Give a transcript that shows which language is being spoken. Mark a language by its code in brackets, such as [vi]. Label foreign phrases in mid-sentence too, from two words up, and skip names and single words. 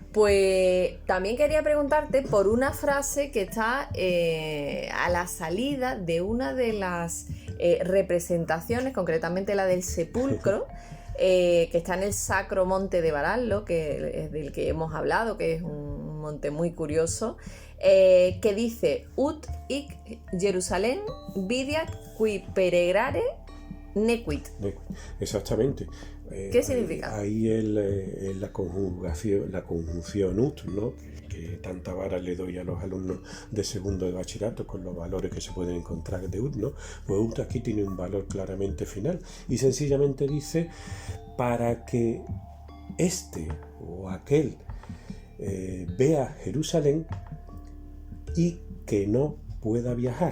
[es] Pues también quería preguntarte por una frase que está a la salida de una de las representaciones, concretamente la del sepulcro, que está en el Sacro Monte de Varallo, que es del que hemos hablado, que es un monte muy curioso, que dice: [la] Ut hic Jerusalem vidiat qui peregrare nequit. [es] Exactamente. ¿Qué significa? Ahí la conjunción ut, ¿no? Que tanta vara le doy a los alumnos de segundo de bachillerato con los valores que se pueden encontrar de ut, ¿no? Pues ut aquí tiene un valor claramente final y sencillamente dice: para que este o aquel vea Jerusalén y que no pueda viajar.